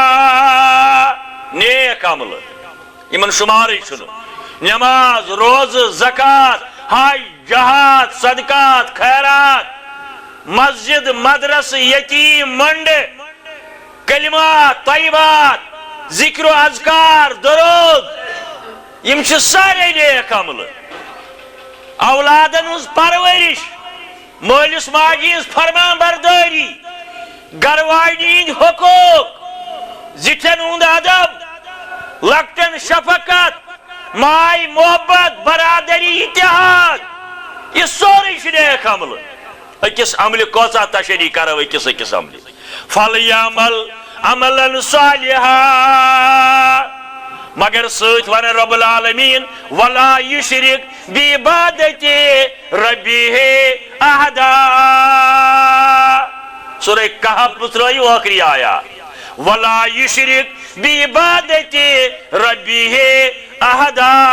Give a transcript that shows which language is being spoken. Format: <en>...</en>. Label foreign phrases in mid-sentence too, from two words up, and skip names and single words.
<ks>نیک عمل یمن شماری چھنو نماز روز زکات حج جہاد صدقات خیرات مسجد مدرس یتیم منڈ کلمات طیبات ذکر و اذکار درود یم چھ سارے نیک عمل اولادن ہز پرورش مالس ماجی ہز فرمان برداری گھر واجنی ہند حقوق زٹھن ہند ادب لکٹن شفقت مائی محبت برادری اتحاد یہ سورے چھ نیک عمل اکس عمل کوتا تشریح کرو اکس عمل</ks> <ar>فلیعمل عملا صالحا</ar> <ks>مگر سوت ون</ks> <ar>رب العالمین ولا یشرک بعبادت ربہ احدا</ar> <ks>سورہ کہف پترائی آخری آیا</ks> <ar>ولا یشرک بعبادت ربہ احدا</ar>